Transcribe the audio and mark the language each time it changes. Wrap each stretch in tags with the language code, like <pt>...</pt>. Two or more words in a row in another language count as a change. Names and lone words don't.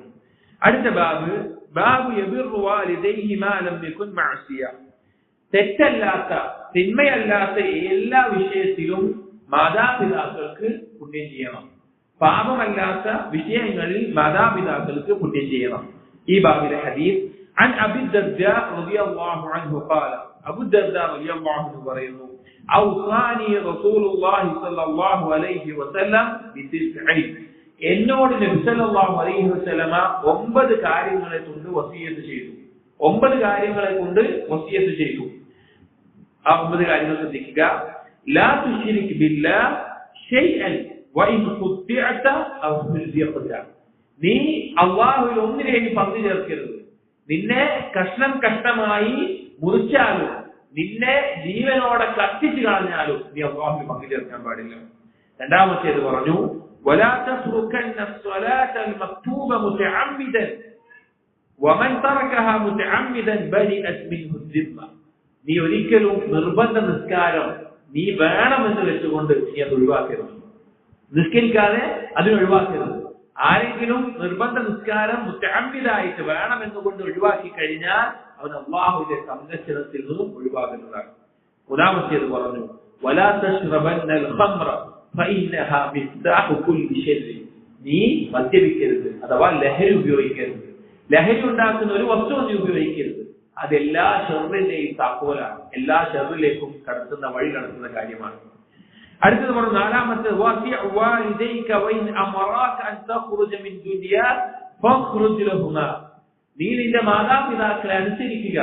<ml>അടുത്ത ബാബ്,</ml> <ar>باب يبر والديه ما لم يكن معصية,</ar> <ml>തെറ്റല്ലാത്ത തിന്മയല്ലാത്ത എല്ലാ വിഷയത്തിലും മാതാപിതാക്കൾക്ക് പുണ്യം ചെയ്യണം. പാപമല്ലാത്ത വിഷയങ്ങളിൽ മാതാപിതാക്കൾക്ക് പുണ്യം ചെയ്യണം. ഈ ബാബിലെ ഹദീസ്</ml> <ar>عن أبي الدرداء رضي الله عنه قال, أبو الدرداء رضي الله عنه പറയുന്നു, أوصاني رسول الله صلى الله عليه وسلم ب9.</ar> <ml>എന്നോട് നബി</ml> <ar>صلى الله عليه وسلم</ar> <ml>9 കാര്യങ്ങളെ കൊണ്ട് വസിയത്ത് ചെയ്തു. 9 കാര്യങ്ങളെ കൊണ്ട് വസിയത്ത് ചെയ്തു. ആ 9 കാര്യങ്ങൾ ശ്രദ്ധിക്കുക.</ml> <ar>لا تشرك بالله شيئا وإن قطعت أو حرقت.</ar> <ml>നീ അല്ലാഹുവിൽ ഒന്നിനെയും പങ്കു ചേർക്കരുത്. നിന്നെ കഷ്ണം കഷ്ണമായി മുറിച്ചാലും നിന്നെ ജീവനോടെ കത്തിച്ചു കളഞ്ഞാലും നീ അല്ലാഹുവിൽ പങ്കു ചേർക്കാൻ പാടില്ല. രണ്ടാമത്തേത് പറഞ്ഞു</ml> <ar>ولا تتركن الصلاة المكتوبة متعمدا ومن تركها متعمدا برئت منه الذمة.</ar> <ml>നീ ഒരിക്കലും നിർബന്ധ നിസ്കാരം നീ വേണമെന്ന് വെച്ചുകൊണ്ട് നീ അത് ഒഴിവാക്കരുത്. നിസ്കരിക്കാതെ അതിനൊഴിവാക്കരുത്. ആരെങ്കിലും നിർബന്ധ നിസ്കാരം മുതഅമ്മിദായിട്ട് വേണമെന്നുകൊണ്ട് ഒഴിവാക്കി കഴിഞ്ഞാൽ അവൻ അല്ലാഹുവിന്റെ സംരക്ഷണത്തിൽ നിന്നും ഒഴിവാകുന്നതാണ്. മൂന്നാമത്തേത് പറഞ്ഞു</ml> <ar>ولا تشربن الخمر فإنها مفتاح كل شر.</ar> <ml>നീ മദ്യപിക്കരുത്, അഥവാ ലഹരി ഉപയോഗിക്കരുത്. ലഹരി ഉണ്ടാക്കുന്ന ഒരു വസ്തു നീ ഉപയോഗിക്കരുത്. അതെല്ലാ ഷർറിന്റെയും താക്കോലാണ്, എല്ലാ ഷർറിലേക്കും കടത്തുന്ന വഴി കടത്തുന്ന കാര്യമാണ്. അടുത്തത് പറഞ്ഞു നാലാമത്തെ നീ നിന്റെ മാതാപിതാക്കളെ അനുസരിക്കുക.</ml>